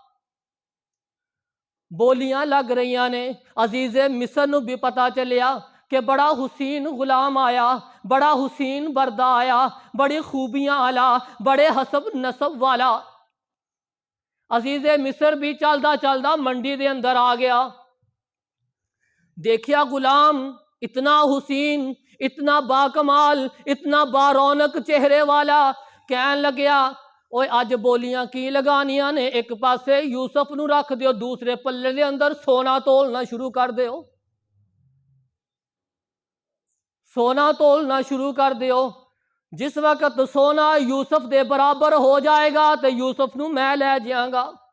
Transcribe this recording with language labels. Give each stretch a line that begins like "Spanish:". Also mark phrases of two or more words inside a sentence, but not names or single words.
Punjabi: بولیاں لگ رہی نے۔ عزیز مصر نو بھی پتا چلیا کہ بڑا حسین غلام آیا، بڑا حسین بردہ آیا، بڑی خوبیاں والا، بڑے حسب نسب والا۔ عزیز مصر بھی چلدا چلدا منڈی دے اندر آ گیا، دیکھیا غلام اتنا حسین، اتنا باکمال، اتنا بارونق چہرے والا، کہن لگیا اوے اج بولیاں کی لگانیاں نے، ایک پاسے یوسف نو رکھ دیو، دوسرے پلے دے اندر سونا تولنا شروع کر دیو، سونا تولنا شروع کر دیو۔ جس وقت سونا یوسف دے برابر ہو جائے گا تو یوسف نو میں لے جاؤں گا۔